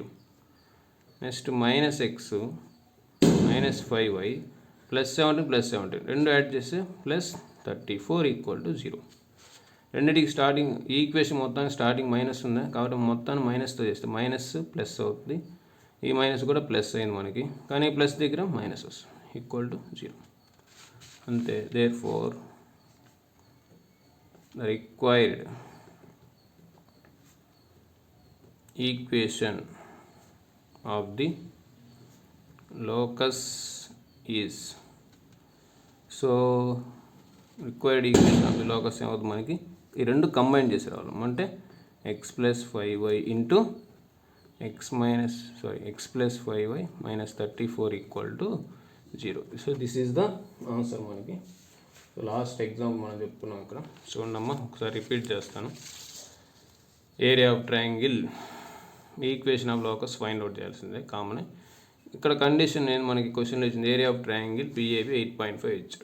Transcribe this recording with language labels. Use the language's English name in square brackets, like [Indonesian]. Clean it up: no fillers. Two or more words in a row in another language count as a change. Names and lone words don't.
[Telugu] నెక్స్ట్ -x - 5y + 17 రెండు యాడ్ చేస్తే +34 [English] equal to [Telugu] 0. రెండింటికి స్టార్టింగ్ ఈ ఈక్వేషన్ మొత్తానికి స్టార్టింగ్ మైనస్ ఉంది కాబట్టి మొత్తాన్ని మైనస్తో చేస్తే మైనస్ ప్లస్ అవుతుంది, ఈ మైనస్ కూడా ప్లస్ అయింది మనకి, కానీ ప్లస్ దగ్గర మైనస్ వస్తుంది [English] equal to [Telugu] 0. అంతే. [English] దేర్ఫోర్ the required equation of the locus is, so required equation of the locus [Telugu] ఏమవుతుంది మనకి, ఈ రెండు కంబైన్ చేసి రావాలి. [English] అంటే x + 5y into x + 5y - 34 equal to 0. so this is the answer మనకి. [Telugu] సో [English] last example [Telugu] మనం చెప్పుకున్నాం ఇక్కడ చూడమ్మా, ఒకసారి రిపీట్ చేస్తాను. [English] area of triangle equation of locus find out చేయాల్సిందే కామన్. [Telugu] ఇక్కడ కండిషన్ నేను మనకి క్వశ్చన్లో ఇచ్చింది [English] area of triangle PAB [Telugu] 8.5 ఇచ్చాడు.